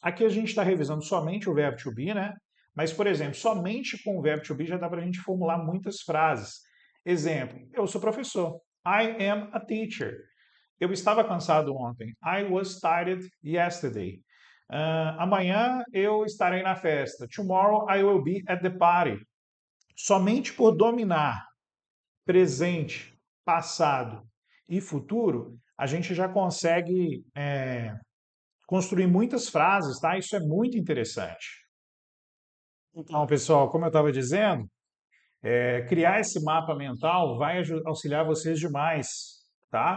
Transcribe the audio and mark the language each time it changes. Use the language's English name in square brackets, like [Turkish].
[Portuguese] Aqui a gente está revisando somente o verbo to be, né? Mas, por exemplo, somente com o verbo to be já dá para a gente formular muitas frases. Exemplo, eu sou professor. [English] I am a teacher. [Portuguese] Eu estava cansado ontem. [English] I was tired yesterday. [Portuguese] Amanhã eu estarei na festa. [English] Tomorrow I will be at the party. [Portuguese] Somente por dominar presente, passado e futuro, a gente já consegue construir muitas frases, tá? Isso é muito interessante. Então, pessoal, como eu estava dizendo, criar esse mapa mental vai auxiliar vocês demais, tá?